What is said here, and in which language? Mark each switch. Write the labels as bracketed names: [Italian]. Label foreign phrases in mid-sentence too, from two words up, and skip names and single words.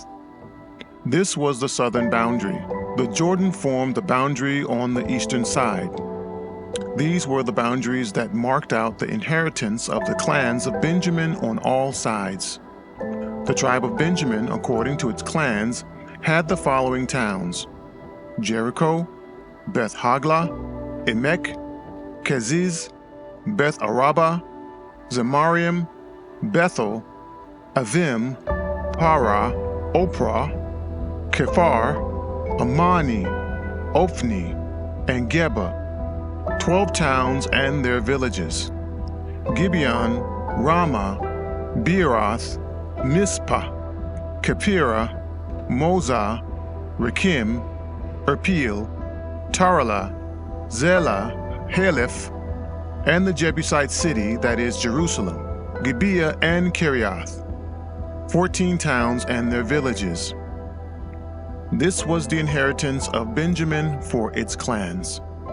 [English] This was the southern boundary. The Jordan formed the boundary on the eastern side. These were the boundaries that marked out the inheritance of the clans of Benjamin on all sides. The tribe of Benjamin, according to its clans, had the following towns: Jericho, Beth Hagla, Emek, Keziz, Beth Araba, Zemarium, Bethel, Avim, Para, Oprah, Kephar, Amani, Ophni, and Geba, 12 towns and their villages. Gibeon, Ramah, Beeroth, Mizpah, Kephira, Moza, Rekim, Erpil, Tarala, Zela, Haleph, and the Jebusite city, that is Jerusalem, Gibeah and Kiriath, 14 towns and their villages. This was the inheritance of Benjamin for its clans.